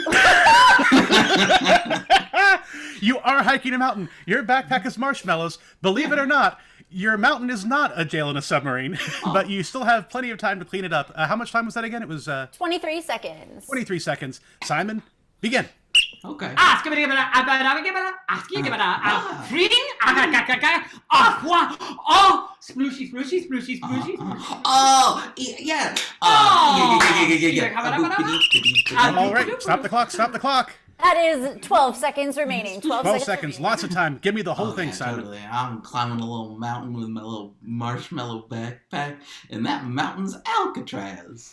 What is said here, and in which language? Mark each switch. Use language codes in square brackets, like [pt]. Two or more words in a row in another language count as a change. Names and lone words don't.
[en] You are hiking a mountain. Your backpack is marshmallows. Believe it or not, your mountain is not a jail in a submarine, but you still have plenty of time to clean it up. How much time was that again? It was 23 seconds. 23 seconds. Simon, begin. Okay. Splooshy, splooshy, splooshy, splooshy. Oh, yeah. All right, stop the clock. Stop the clock. That is 12 seconds remaining. 12 seconds. Lots of time. Give me the whole thing, Simon. Totally. I'm climbing a little mountain with my little marshmallow backpack, and that mountain's Alcatraz.